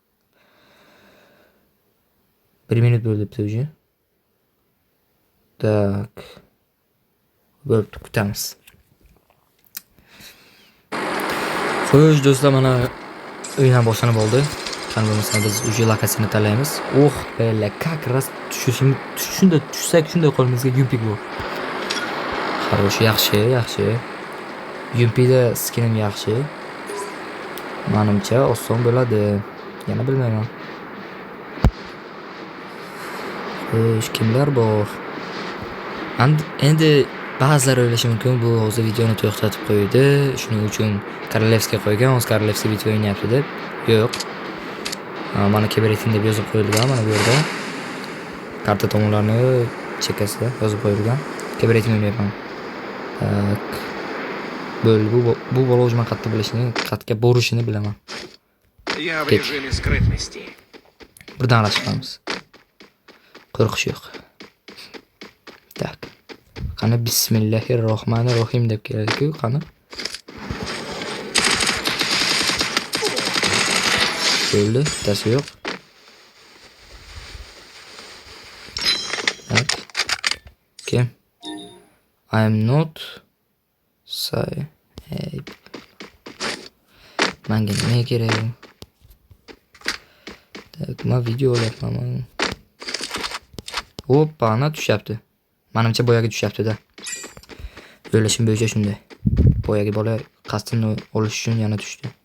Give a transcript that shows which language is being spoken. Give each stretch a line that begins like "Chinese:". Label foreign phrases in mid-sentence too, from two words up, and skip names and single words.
Uzbek: 1 minut bo'libdi уже. Tak. Bo'lib kutamiz. Xo'sh do'stlar, mana o'yin ham boshlanib oldi. Qani bo'lmasa biz уже lokatsiyani tanlaymiz. Bella,
Russian: как раз
Uzbek: shunda tushsak shunday qo'limizga Yumpik bu. Xo'sh, yaxshi. Yumpikda skinim yaxshi. Menimcha oson bo'ladi. Yana bilmayman. Xo'sh, kimlar bor? Endi ba'zilar o'ylashi mumkin bu hozir videoni to'xtatib qo'ydi, shuning uchun Korolevskiy qo'ygan, o'z Korolevskiy bitta o'ynayapti deb. Yo'q. Mana Keberetin deb yozib qo'yilgan mana bu yerda. Karta tomonlarni chekkasida yozib qo'yilgan. Keberetin o'ynayapman. Tak. Bu bola o'zman qayerda bilishini, qayerga borishini bilaman.
Russian: Я в режиме скрытности.
Uzbek: Birdan aralashamiz. Qo'rqish yo'q. Tak. Qani Bismillahirrohmanirrohim deb keladi-ku, qani. Bo'ldi, bittasi yo'q. Tak. Kim?
English: I am not say. Hey.
Uzbek: Menga nima kerak? Tak, men video olyapman. Hoppa, ana tushyapti. Menimcha boyaga tushyapti-da. O'ylashim bo'yicha shunday. Boyaga bola qasdini olish uchun yana tushdi.